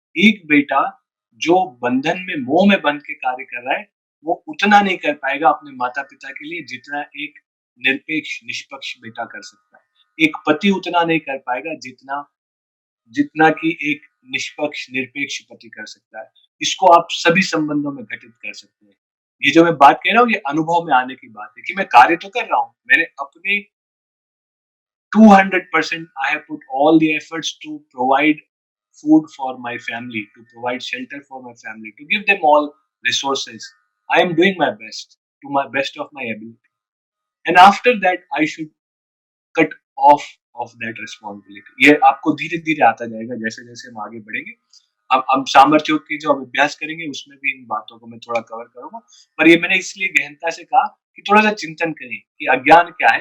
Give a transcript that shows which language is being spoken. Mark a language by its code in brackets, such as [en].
[hi] एक बेटा जो बंधन में, मोह में बंध के कार्य कर रहा है, वो उतना नहीं कर पाएगा अपने माता-पिता के लिए जितना एक निरपेक्ष, निष्पक्ष बेटा कर सकता है। एक पति उतना नहीं कर पाएगा जितना जितना कि एक निष्पक्ष, निरपेक्ष पति कर सकता है। इसको आप सभी संबंधों में घटित कर सकते हैं। ये जो मैं बात कह रहा हूँ, ये अनुभव में आने की बात है कि मैं कार्य तो कर रहा हूँ। मैंने अपने [en] 200% I have put all the efforts to provide food for my family, to provide shelter for my family, to give them all resources. I am doing my best to my best of my ability. And after that, I should cut off of that responsibility. [hi] ये आपको धीरे-धीरे आता जाएगा जैसे-जैसे हम आगे बढ़ेंगे। अब हम सामर्थ्य योग की जो हम अभ्यास करेंगे उसमें भी इन बातों को मैं थोड़ा कवर करूँगा। पर ये मैंने इसलिए गहनता से कहा कि थोड़ा-सा चिंतन करें कि अज्ञान क्या है?